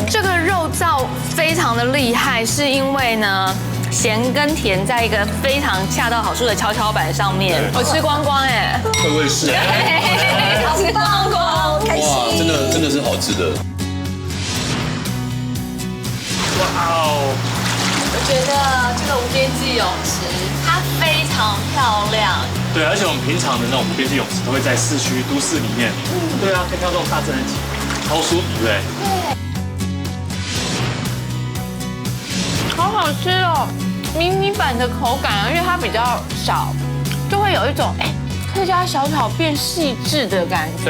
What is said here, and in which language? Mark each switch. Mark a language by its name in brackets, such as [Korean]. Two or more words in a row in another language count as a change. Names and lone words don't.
[Chinese] 這個肉燥非常的厲害，是因為呢，鹹跟甜在一個非常恰到好處的蹺蹺板上面，我吃光光哎，我也是，吃光光，開心。哇，真的是好吃的。哇哦！我覺得這個無邊際泳池它非常漂亮。對，而且我們平常的那種無邊際泳池都會在市區都市裡面。對啊，可以看到這種大自然景，超舒服對。好好吃哦，迷你版的口感啊，因為它比較少，就會有一種客家小炒變細緻的感覺。